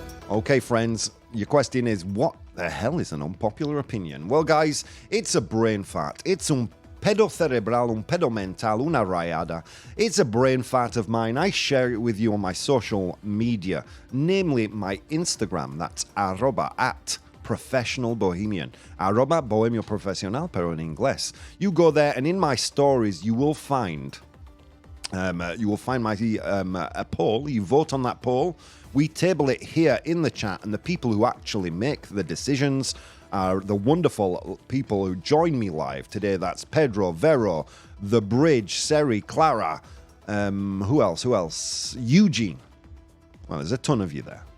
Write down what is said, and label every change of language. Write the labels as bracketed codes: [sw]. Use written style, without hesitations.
[en] Okay, friends, your question is, what the hell is an unpopular opinion? Well, guys, it's a brain fart. It's [es] un pedo cerebral, un pedo mental, una rayada. [en] It's a brain fart of mine. I share it with you on my social media, namely my Instagram. That's @professional bohemian. [es] @bohemio profesional, pero en inglés. [en] You go there, and in my stories, you will find my a poll. You vote on that poll. We table it here in the chat, and the people who actually make the decisions are the wonderful people who join me live today. That's Pedro, Vero, The Bridge, Seri, Clara, who else? Eugene. Well, there's a ton of you there.